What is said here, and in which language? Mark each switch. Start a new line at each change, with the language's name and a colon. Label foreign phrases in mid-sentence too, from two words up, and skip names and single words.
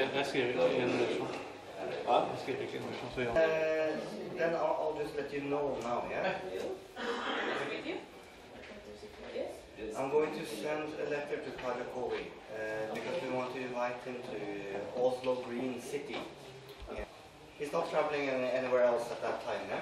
Danish: skriver ikke generation. Jeg skriver ikke generation, så ja.
English: Then I'll just let you know now, yeah? I'm going to send a letter to Karakowi because we want to invite him to Oslo Green City. Yeah. He's not traveling anywhere else at that time, yeah?